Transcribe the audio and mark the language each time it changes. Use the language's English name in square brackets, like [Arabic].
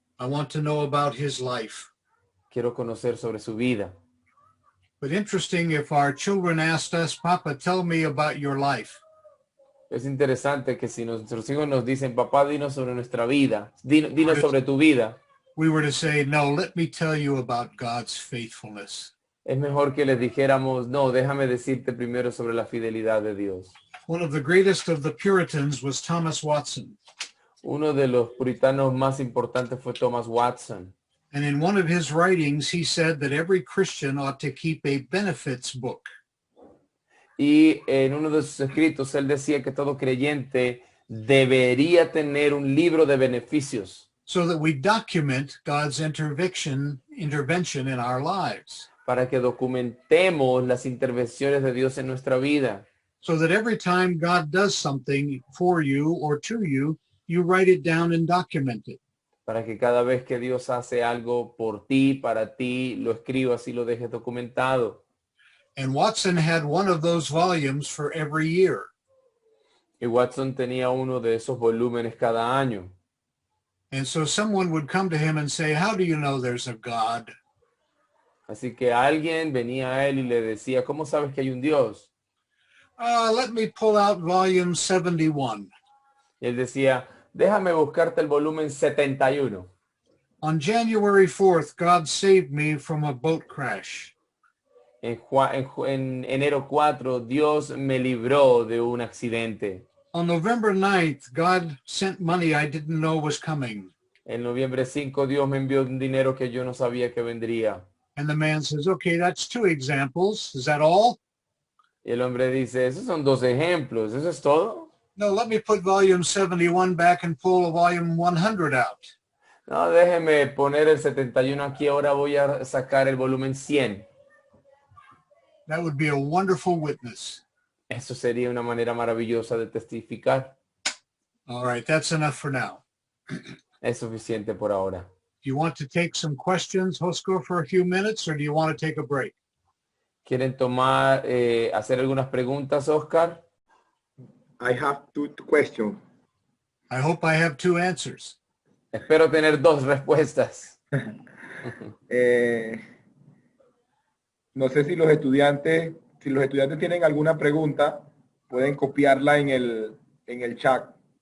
[English] I want to know about his life. [Spanish] Quiero conocer sobre su vida. [English] But interesting, if our children asked us, Papa, tell me about your life, [Spanish] Es interesante que si nuestros hijos nos dicen, papá, dinos sobre nuestra vida, dinos sobre tu vida, [English] we were to say, no, let me tell you about God's faithfulness. [Spanish] es mejor que les dijéramos, no, déjame decirte primero sobre la fidelidad de Dios. [English] One of the greatest of the Puritans was Thomas Watson. [Spanish] Uno de los puritanos más importantes fue Thomas Watson. [English] And in one of his writings, he said that every Christian ought to keep a benefits book. [Spanish] Y en uno de sus escritos él decía que todo creyente debería tener un libro de beneficios [English] So that we document God's intervention in our lives. [Spanish] para que documentemos las intervenciones de Dios en nuestra vida. [English] So that every time God does something for you or to you, you write it down and document it. [Spanish] Para que cada vez que Dios hace algo por ti, para ti, lo escribas y lo dejes documentado. [English] And Watson had one of those volumes for every year. [Spanish] Y Watson tenía uno de esos volúmenes cada año. [English] And so someone would come to him and say, how do you know there's a God? [Spanish] Así que alguien venía a él y le decía, ¿cómo sabes que hay un Dios? [English] Let me pull out volume 71. [Spanish] Y él decía, déjame buscarte el volumen 71. [English] On January 4th, God saved me from a boat crash. [Spanish] En enero 4, Dios me libró de un accidente. [English] On November 9th, God sent money I didn't know was coming. [Spanish] En noviembre 5, Dios me envió un dinero que yo no sabía que vendría. [English] And the man says, okay, that's 2 examples. Is that all? [Spanish] Y el hombre dice, esos son 2 ejemplos, ¿eso es todo? [English] No, let me put volume 71 back and pull a volume 100 out. [Spanish] No, déjeme poner el 71 aquí, ahora voy a sacar el volumen 100. [English] That would be a wonderful witness. [Spanish] Eso sería una manera maravillosa de testificar. [English] All right, that's enough for now. [Spanish] Es suficiente por ahora. [English] Do you want to take some questions, Josko, for a few minutes, or do you want to take a break? [Spanish] ¿Quieren tomar, hacer algunas preguntas, Oscar? [English] I have two questions. I hope I have 2 answers. [Spanish] Espero tener 2 respuestas. No sé si los estudiantes tienen alguna pregunta, pueden copiarla en el chat.